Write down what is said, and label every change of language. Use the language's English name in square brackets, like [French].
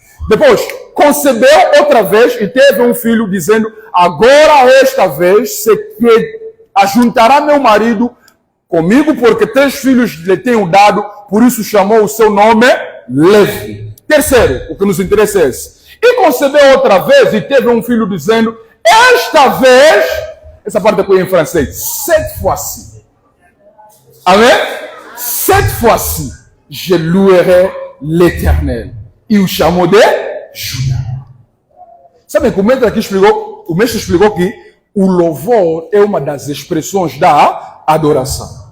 [Portuguese] Depois, concebeu outra vez e teve um filho, dizendo: agora esta vez se que ajuntará meu marido comigo, porque 3 filhos lhe tenho dado, por isso chamou o seu nome Levi. Terceiro, o que nos interessa é esse. E concebeu outra vez e teve um filho, dizendo: esta vez, essa parte aqui em francês, [French] cette fois-ci. [Portuguese] Amém? [French] Cette fois-ci, je louerai l'Éternel. [Portuguese] E o chamou de Judá. Sabe que o mestre explicou que o louvor é uma das expressões da adoração.